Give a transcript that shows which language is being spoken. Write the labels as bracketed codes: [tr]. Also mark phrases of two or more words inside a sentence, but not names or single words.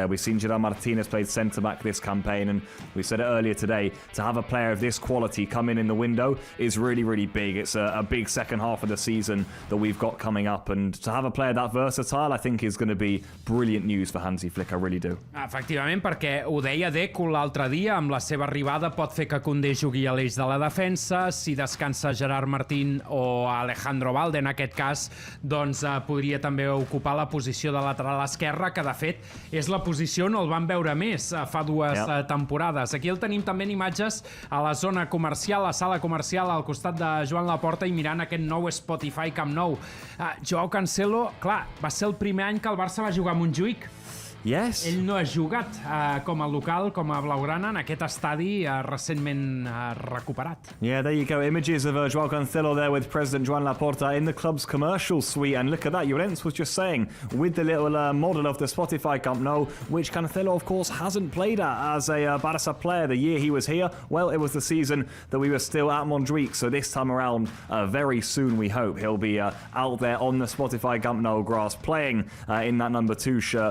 [en] We've seen Gerard Martinez played centre-back this campaign, and we said it earlier today, to have a player of this quality come in the window is really, really big. It's a big second half of the season that we've got coming up, and to have a player that versatile, I think is going to be brilliant news for Hansi Flick, I really do. [ca] Efectivament, perquè ho deia Deco l'altre dia, amb la seva arribada pot fer que Koundé jugui a l'eix de la defensa, si descansa Gerard Martín o Alejandro Balde, en aquest cas, doncs podria també ocupar la posició de lateral esquerra, que de fet és la posició on el van veure més fa dues temporades. Aquí el tenim també en imatges a la zona comercial, a la sala comercial, al costat de Joan Laporta, i mirant aquest nou Spotify Camp Nou. Joao Cancelo, clar, va ser el primer any que el Barça va jugar a Montjuïc. [en] Yes. [ca] Ell no ha jugat com a local, com a blaugrana, en aquest estadi recentment recuperat. [en] Yeah, there you go. Images of Joao Cancelo there with President Joan Laporta in the club's commercial suite. And look at that, Llorens was just saying, with the little model of the Spotify Camp Nou, which Cancelo, of course, hasn't played at as a Barça player the year he was here. Well, it was the season that we were still at Montjuïc. So this time around, very soon, we hope, he'll be out there on the Spotify Camp Nou grass, playing in that number 2 shirt.